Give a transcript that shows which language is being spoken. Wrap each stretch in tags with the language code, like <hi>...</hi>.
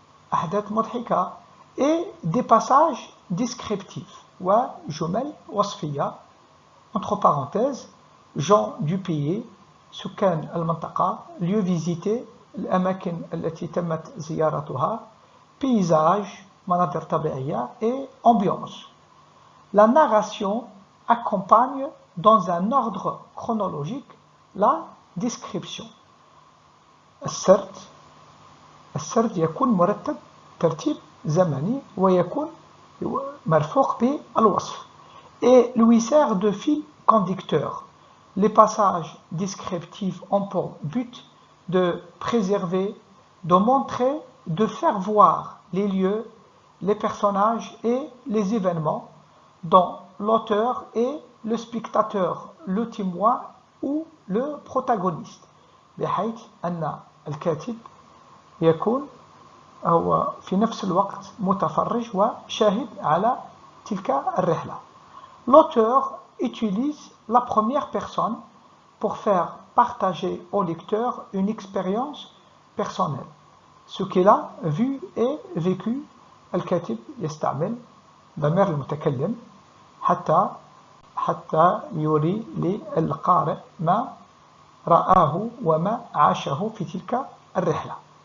<ar>ahdath mudhika,</ar> <fr>et des passages descriptifs,</fr> <ar>wa jumel wasfiya,</ar> <fr>entre parenthèses, gens du pays,</fr> <ar>سكان المنطقة,</ar> <fr>lieu visité,</fr> <ar>الأماكن التي تمت زيارتها,</ar> <fr>paysage,</fr> <ar>مناظر طبيعية,</ar> <fr>et ambiance. La narration accompagne dans un ordre chronologique la description.</fr> <ar>السرد يكون مرتب ترتيب زمني ويكون مرفوق بالوصف.</ar> <fr>Et lui sert de fil conducteur. Les passages descriptifs ont pour but de préserver, de montrer, de faire voir les lieux, les personnages et les événements dont l'auteur est le spectateur, le témoin ou le protagoniste.</fr> <ar>بحيث أن الكاتب يكون هو في نفس الوقت متفرج وشاهد على تلك الرحلة.</ar> <fr>L'auteur utilise la première personne pour faire partager au lecteur une expérience personnel. Ce qu'il a vu et vécu.</fr> <ar>الكاتب يستعمل ضمير المتكلم حتى يوري للقارئ ما رآه وما عاشه في تلك الرحلة.</ar>